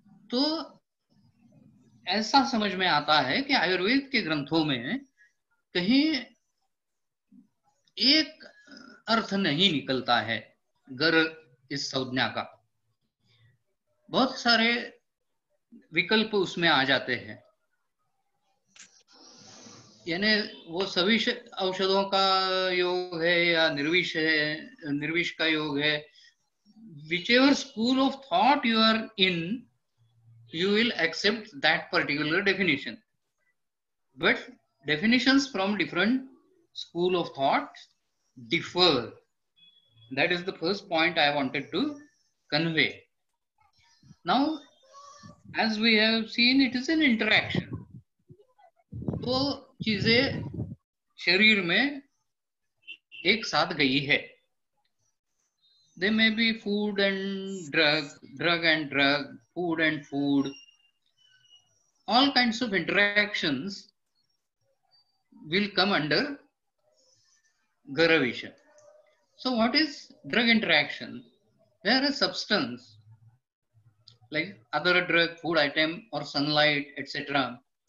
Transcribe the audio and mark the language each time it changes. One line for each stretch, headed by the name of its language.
Hindi: तो ऐसा समझ में आता है कि आयुर्वेद के ग्रंथों में कहीं एक अर्थ नहीं निकलता है गर इस संज्ञा का, बहुत सारे विकल्प उसमें आ जाते हैं। यानी वो सभी औषधों का योग है या निर्विष है, निर्विष का योग है।
English: whichever school of thought you are in, you will accept that particular definition, but definitions from different school of thought differ. That is the first point I wanted to convey. Now, as we have seen, it is an interaction.
Hindi: तो चीजें शरीर में एक साथ गई है।
English: They may be food and drug, drug and drug, food and food. All kinds of interactions will come under Garavisha. So what is drug interaction? Where a substance like other drug, food item or sunlight, etc.